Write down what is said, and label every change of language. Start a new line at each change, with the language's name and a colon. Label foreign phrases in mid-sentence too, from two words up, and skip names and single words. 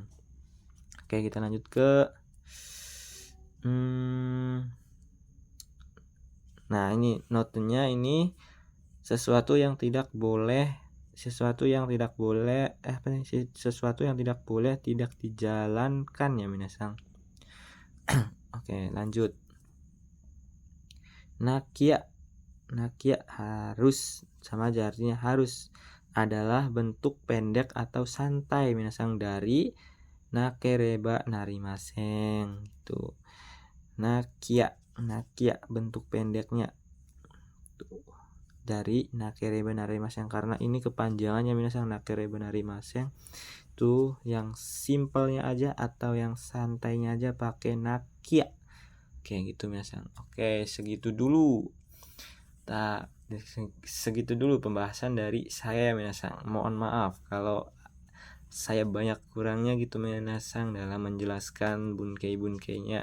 Indonesian: Oke, kita lanjut ke nah, ini notenya, ini sesuatu yang tidak boleh tidak dijalankan ya minasang. Oke, lanjut. Nakia harus, sama aja artinya harus, adalah bentuk pendek atau santai minasang dari
Japanese: なければなりません
Indonesian: gitu. Nakia bentuk pendeknya tuh dari
Japanese: なければなりません,
Indonesian: karena ini kepanjangannya minasang,
Japanese: なければなりません
Indonesian: tuh yang simpelnya aja atau yang santainya aja pakai nakia. Oke, gitu minasang. Oke, segitu dulu pembahasan dari saya minasang. Mohon maaf kalau saya banyak kurangnya gitu minasang dalam menjelaskan bunkai-bunkainya.